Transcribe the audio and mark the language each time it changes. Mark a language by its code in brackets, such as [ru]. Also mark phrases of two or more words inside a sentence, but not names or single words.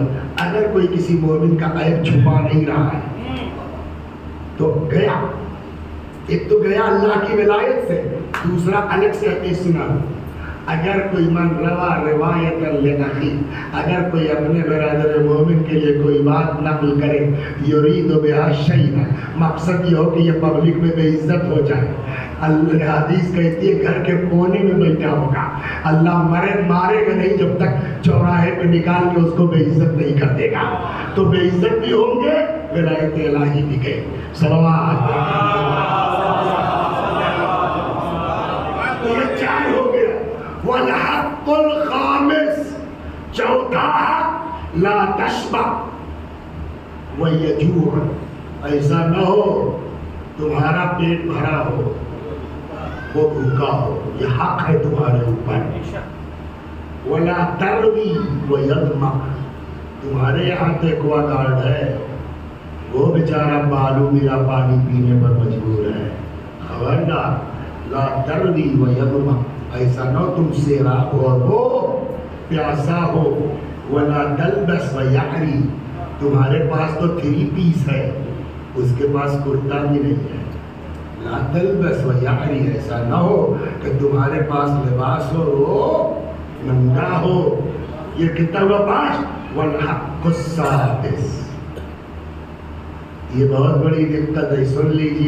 [hi] अगर कोई किसी मोमिन का ऐब छुपा नहीं रहा है तो गया, एक तो गया अल्लाह की विलायत से, दूसरा अलग से हदीस सुना। अगर कोई मन रवा रिवायत लगी, अगर कोई अपने बरादर मोमिन के लिए कोई बात नकल करे, [ar] يريد بها شيئا, [hi] मकसद ये हो कि ये पब्लिक में बेइज्जत हो जाए। अल्लाह हदीस कहती है घर के कोने में बैठा होगा, अल्लाह मारेगा नहीं जब तक चौराहे पे निकाल के उसको बेइज्जत नहीं कर देगा। तो बेइज्जत भी होंगे, विलायत इलाही भी गई। सलावत। तो ये चार हो गया। [ar] والحق الخامس, चौथा لا تشبع ويجوع, [hi] ऐसा न हो तुम्हारा पेट भरा हो वो भूखा हो, ये हक है तुम्हारे ऊपर। [ar] ولا تروى ويظمأ, [hi] तुम्हारे यहाँ तो एक्वागार्ड है, वो बेचारा बालू मिला पानी पीने पर मजबूर है। खबरदार, [ar] لا تروى ويظمأ, [hi] ऐसा न तुम सैराब हो और वो प्यासा हो। [ar] ولا تلبس ويعرى, [hi] तुम्हारे पास तो 3 पीस है, उसके पास कुर्ता भी नहीं है। [ar] لا تلبس ويعرى, [hi] ऐसा न हो कि तुम्हारे पास लिबास हो वो नंगा हो। ये कितना हुआ? 5। [ar] والحق السادس, [hi] ये बहुत बड़ी दिक्कत है, सुन लीजिए।